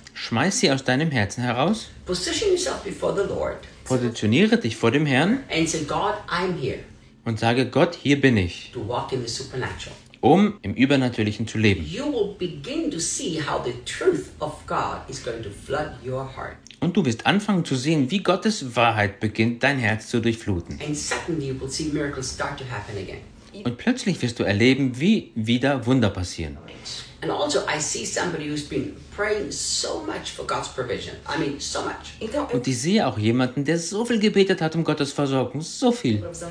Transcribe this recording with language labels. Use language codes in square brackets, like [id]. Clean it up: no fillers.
[de] Schmeiß sie aus deinem Herzen heraus. [en] Position yourself before the Lord. [de] Positioniere dich vor dem Herrn. [en] And say, God, I'm here. [de] Und sage, Gott, hier bin ich. [en] To walk in the supernatural. [de] Um im Übernatürlichen zu leben. [en] You will begin to see how the truth of God is going to flood your heart. [de] Und du wirst anfangen zu sehen, wie Gottes Wahrheit beginnt, dein Herz zu durchfluten. [en] And suddenly you will see miracles start to happen again. [de] Und plötzlich wirst du erleben, wie wieder Wunder passieren. [en] And also I see somebody who's been praying so much for God's provision. I mean, so much. [de] Und ich sehe auch jemanden, der so viel gebetet hat um Gottes Versorgung, so viel.